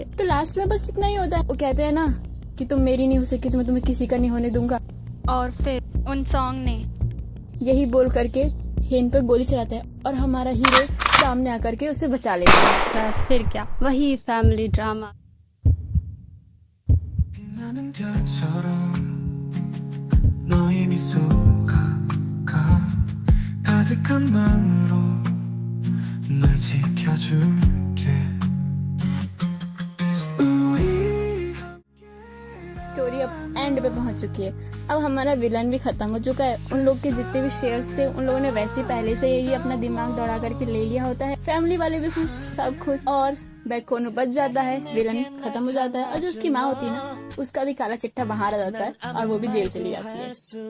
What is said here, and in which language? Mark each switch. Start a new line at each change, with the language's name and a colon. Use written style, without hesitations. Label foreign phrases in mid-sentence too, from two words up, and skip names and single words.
Hindi: तो लास्ट में बस इतना ही होता है, वो कहते हैं ना कि तुम मेरी नहीं हो सकी तो मैं तुम्हें किसी का नहीं होने दूंगा, और फिर उनसॉन्ग ने यही बोल करके हेन पर गोली चलाता है और हमारा हीरो सामने आकर के उसे बचा लेता है। बस फिर क्या, वही
English: family drama.
Korean: 나는 별처럼 너의 미소가 가득한 마음으로 널 지켜줄게
Hindi: स्टोरी अब एंड पे पहुंच चुकी है। अब हमारा विलन भी खत्म हो चुका है। उन लोग के जितने भी शेयर्स थे उन लोगों ने वैसे पहले से ही अपना दिमाग दौड़ा करके ले लिया होता है। फैमिली वाले भी खुश, सब खुश, और बैकोनू बच जाता है, विलन खत्म हो जाता है, और जो उसकी माँ होती है ना, उसका भी काला चिट्ठा बाहर आ जाता है और वो भी जेल चली जाती है।